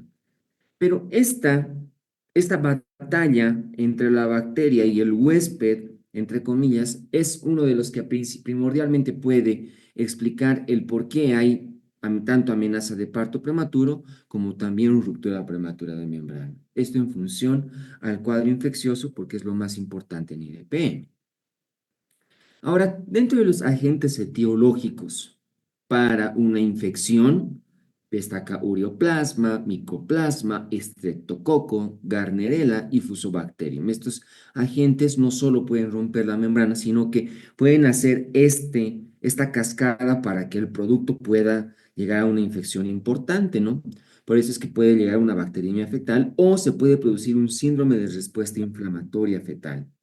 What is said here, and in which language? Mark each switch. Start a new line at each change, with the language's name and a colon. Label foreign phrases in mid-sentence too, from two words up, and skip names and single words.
Spanish: Pero esta batalla entre la bacteria y el huésped, entre comillas, es uno de los que primordialmente puede explicar el por qué hay tanto amenaza de parto prematuro como también ruptura prematura de membrana. Esto en función al cuadro infeccioso porque es lo más importante en IDP. Ahora, dentro de los agentes etiológicos para una infección, destaca ureoplasma, micoplasma, estreptococo, Gardnerella y Fusobacterium. Estos agentes no solo pueden romper la membrana, sino que pueden hacer esta cascada para que el producto pueda llegar a una infección importante, ¿no? Por eso es que puede llegar a una bacteriemia fetal o se puede producir un síndrome de respuesta inflamatoria fetal.